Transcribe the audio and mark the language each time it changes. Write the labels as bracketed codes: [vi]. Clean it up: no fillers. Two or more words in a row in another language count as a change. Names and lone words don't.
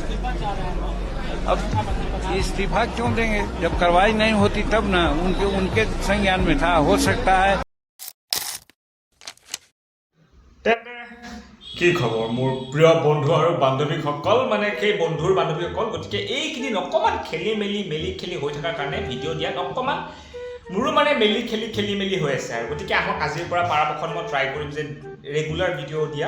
[hi] अब इस्तीफा क्यों देंगे? जब कार्रवाई नहीं होती तब ना, उनके संज्ञान में था, हो सकता है। [as] কি খবৰ মোৰ প্ৰিয় বন্ধু আৰু বান্ধৱীসকল, মানে সেই বন্ধুৰ বান্ধৱীসকল, গতিকে এইকেইদিন অকণমান খেলি মেলি হৈ থকাৰ কাৰণে ভিডিঅ' দিয়াত অকণমান মোৰো মানে খেলি মেলি হৈ আছে আৰু গতিকে আহক আজিৰ পৰা পৰাপক্ষত মই ট্ৰাই কৰিম যে [en] regular video' [as] দিয়া।